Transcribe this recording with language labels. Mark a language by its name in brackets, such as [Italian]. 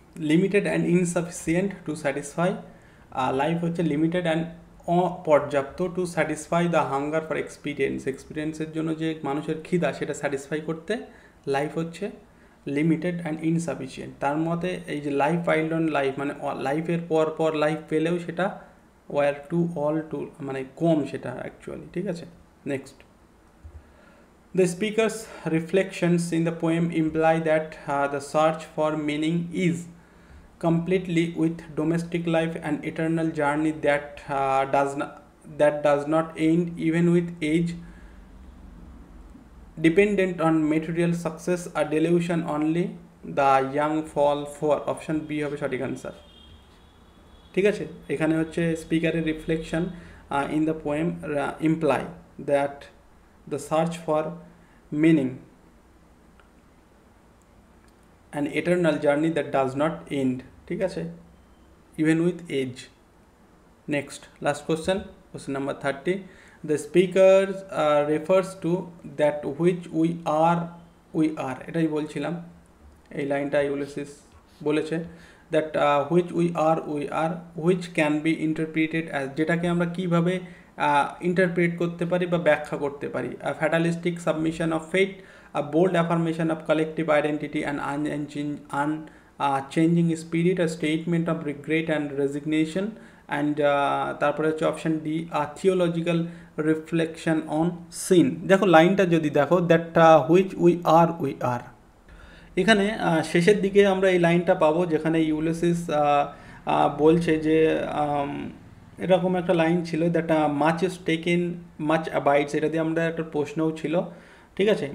[Bangla] Limited and insufficient to satisfy, life হচ্ছে limited and অপর্যাপ্ত, to satisfy the hunger for experience, এক্সপিরিয়েন্সের জন্য যে মানুষের খিদা সেটা স্যাটিসফাই করতে লাইফ হচ্ছে লিমিটেড অ্যান্ড ইনসাফিসিয়েন্ট। তার মতে এই যে লাইফ পাইলড অন লাইফ, মানে লাইফের পর পর লাইফ পেলেও সেটা ওয়ার টু অল টু মানে কম সেটা অ্যাকচুয়ালি, ঠিক আছে। [English] Next, the speaker's reflections in the poem imply that the search for meaning is completely with domestic life, an eternal journey that does not end even with age, dependent on material success, a delusion only the young fall for। [Bangla] Option B হবে সঠিক answer, ঠিক আছে। এখানে হচ্ছে [English] স্পিকারের reflection in the poem imply that the search for meaning an eternal journey that does not end, [Bangla] ঠিক আছে, [English] Even with age. Next last question, question number 30, the speaker refers to that which we are [Bangla] এটাই বলছিলাম, এই লাইনটা Ulysses বলেছে, [English] that which we are which can be interpreted as, [Bangla] যেটাকে আমরা কিভাবে ইন্টারপ্রেট করতে পারি বা ব্যাখ্যা করতে পারি, [English] a fatalistic submission of fate, a bold affirmation of collective identity, an unchanging spirit, a statement of regret and resignation, [Bangla] and তারপরে হচ্ছে option D, [English] Theological reflection on sin. [Bangla] দেখো লাইনটা যদি দেখো, দ্যাট হুইচ উই আর, এখানে শেষের দিকে আমরা এই লাইনটা পাবো যেখানে ইউলিসিস বলছে যে এরকম একটা লাইন ছিল, that much is taken much অ্যাবাইডস, এটা দিয়ে আমরা একটা প্রশ্নও ছিল, ঠিক আছে।